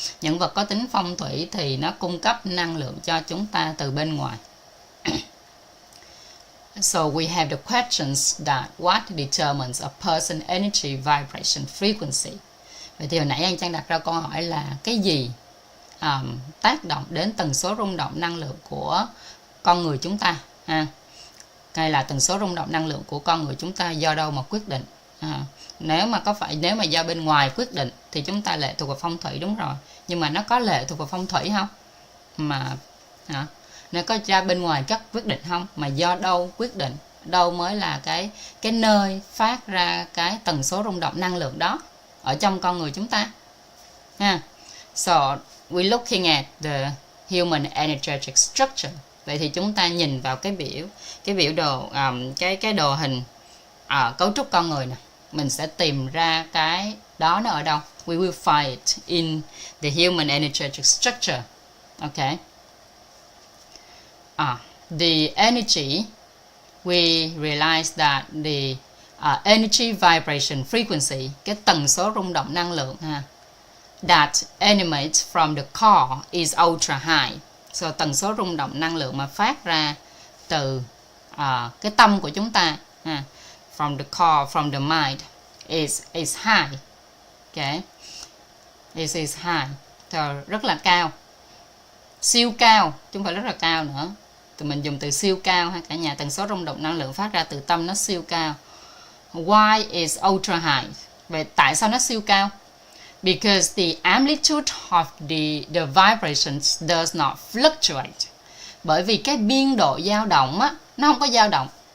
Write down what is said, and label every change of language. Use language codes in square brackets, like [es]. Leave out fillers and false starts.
[vi] Những vật có tính phong thủy thì nó cung cấp năng lượng cho chúng ta từ bên ngoài. [en] So we have the questions that what determines a person energy vibration frequency. [vi] Vậy thì hồi nãy anh Trang đặt ra câu hỏi là cái gì tác động đến tần số rung động năng lượng của con người chúng ta ha? Hay là tần số rung động năng lượng của con người chúng ta do đâu mà quyết định? Nếu mà do bên ngoài quyết định thì chúng ta lệ thuộc vào phong thủy, đúng rồi. Nhưng mà nó có lệ thuộc vào phong thủy không? Nó có ra bên ngoài các quyết định không? Mà do đâu quyết định? Đâu mới là cái nơi phát ra cái tần số rung động năng lượng đó ở trong con người chúng ta? [en] So we're looking at the human energetic structure. [vi] Vậy thì chúng ta nhìn vào cái biểu đồ, cái đồ hình cấu trúc con người nè, mình sẽ tìm ra cái đó nó ở đâu. [en] We will find it in the human energetic structure. Okay. The energy, we realize that the energy vibration frequency, [vi] cái tần số rung động năng lượng ha, [en] that emanates from the core is ultra high. [vi] So tần số rung động năng lượng mà phát ra từ cái tâm của chúng ta, [en] from the core, from the mind, is high. [vi] Okay, [en] it is high, so [vi] rất là cao, siêu cao, chứ không phải rất là cao nữa. Tụi mình dùng từ siêu cao ha cả nhà. Tần số rung động năng lượng phát ra từ tâm nó siêu cao. [en] Why is ultra high? [vi] Vậy tại sao nó siêu cao? [en] Because the amplitude of the vibrations does not fluctuate. [vi] Bởi vì cái biên độ dao động á, nó không có dao động.